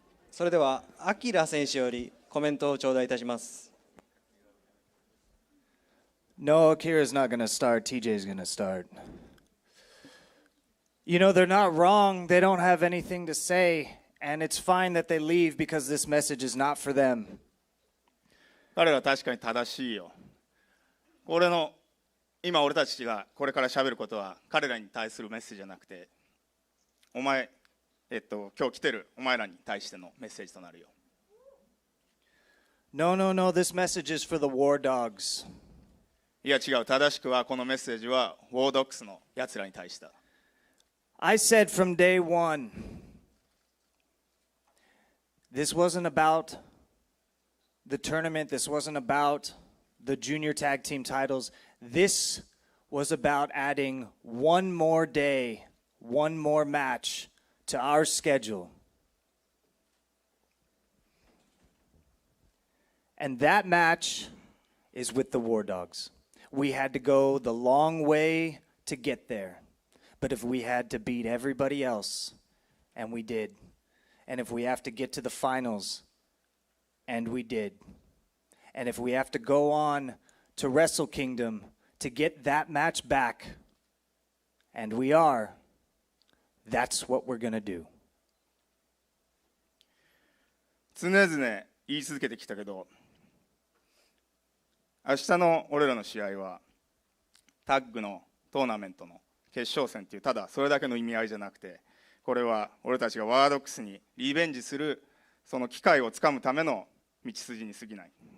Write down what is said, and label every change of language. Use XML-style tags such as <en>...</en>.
<ja>それではアキラ選手よりコメントを頂戴いたします。</ja> <en>No, Akira's not going to start. TJ's going to start. You know, they're not wrong. They don't have anything to say. And it's fine that they leave because this message is not for them.</en> <ja>彼らは確かに正しいよ。今俺たちがこれから喋ることは彼らに対するメッセージじゃなくて、今日来てるお前らに対してのメッセージとなるよ。</ja> <en>No, no, no. This message is for the war dogs.</en> <ja>いや違う。正しくはこのメッセージはウォードックスのやつらに対してだ。</ja> <en>I said from day one, this wasn't about the tournament. This wasn't about the junior tag team titles. This was about adding one more day, one more match to our schedule. And that match is with the War Dogs. We had to go the long way to get there. But if we had to beat everybody else, and we did, and if we have to get to the finals, and we did, and if we have to go on to Wrestle Kingdom to get that match back, and we are, that's what we're going to do.</en> <ja>常々言い続けてきたけど、明日の俺らの試合はタッグのトーナメントの決勝戦っていうただそれだけの意味合いじゃなくて、これは俺たちがワードックスにリベンジするその機会をつかむための道筋に過ぎない。</ja>